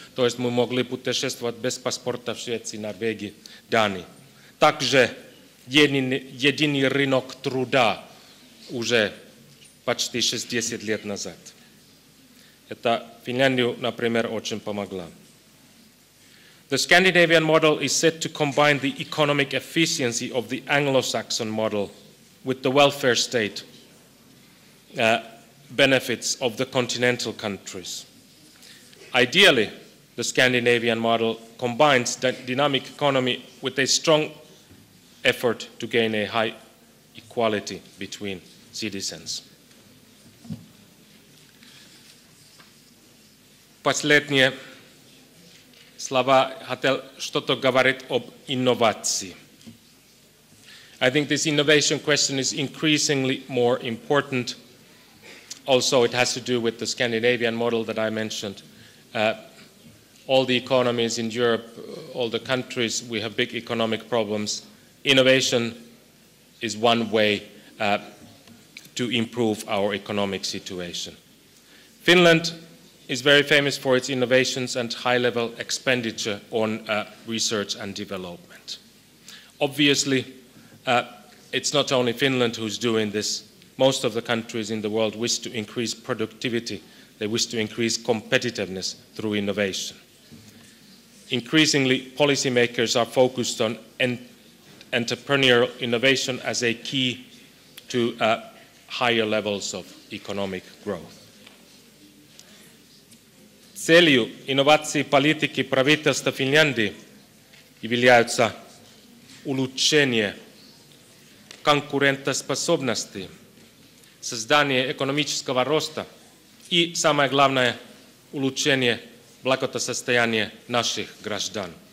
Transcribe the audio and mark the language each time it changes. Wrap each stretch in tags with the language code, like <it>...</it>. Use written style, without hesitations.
<ru>То есть мы могли путешествовать без паспорта в Швеции, Норвегии, Дании. Также единый рынок труда уже почти 60 лет назад. Это Финляндию, например, очень помогло.</ru> <en>The Scandinavian model is said to combine the economic efficiency of the Anglo-Saxon model with the welfare state benefits of the continental countries. Ideally, the Scandinavian model combines the dynamic economy with a strong effort to gain a high equality between citizens.</en> <ru>Последние слова хотел что-то говорить об инновации.</ru> <en>I think this innovation question is increasingly more important. Also, it has to do with the Scandinavian model that I mentioned. All the economies in Europe, all the countries, we have big economic problems. Innovation is one way to improve our economic situation. Finland is very famous for its innovations and high-level expenditure on research and development. Obviously, it's not only Finland who's doing this. Most of the countries in the world wish to increase productivity. They wish to increase competitiveness through innovation. Increasingly, policymakers are focused on entrepreneurial innovation as a key to higher levels of economic growth.</en> <ru>Целью инноваций политики правительства Финляндии являются улучшение конкурентоспособности, создание экономического роста и, самое главное, улучшение благосостояния наших граждан.</ru>